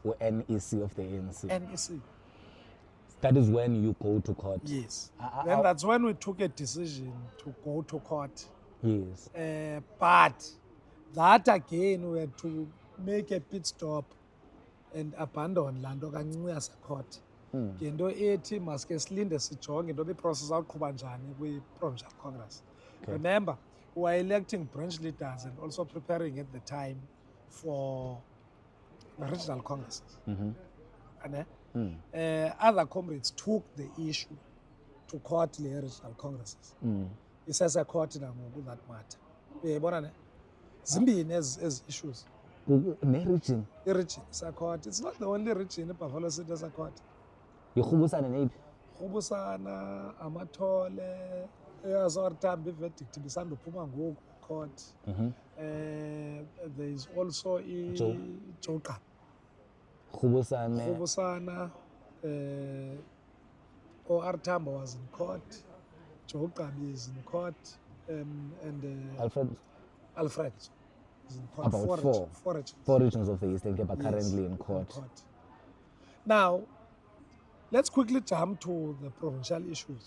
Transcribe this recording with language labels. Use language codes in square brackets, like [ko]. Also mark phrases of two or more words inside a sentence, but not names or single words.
[en] NEC of the ANC. NEC. That is when you go to court. Yes. I- Then that's when we took a decision to go to court. Yes. But that again, we had to make a pit stop and abandon [xh] laa nto kancinci yasecourt. Ngento ethi maske silinde sijonge into iprocess awuqhuba njani kwi-Provincial Congress. [en] Remember, we were electing branch leaders and also preparing at the time for the regional congresses. And, other comrades took the issue to court the regional congresses. [xh] Isese-court nangoku [en] that matter. [xh] Uyayibona ne? Zimbini ezi issues. Ne-region I-region isa-court. [en] It's not the only region iBuffalo City esa-court. [xh] yirhubusane neyiphi? Rhubusana, Amathole, eyasoRtambo i-verdict ibisanduphuma ngoku court. [en] There is also iJoqa. Rhubusane. Rhubusana, ORtambo was in court. Joqa is in court. And Alfred is in court. About Four regions. four regions of the Eastern Cape are Yes, currently in court. Now, let's quickly jump to the provincial issues,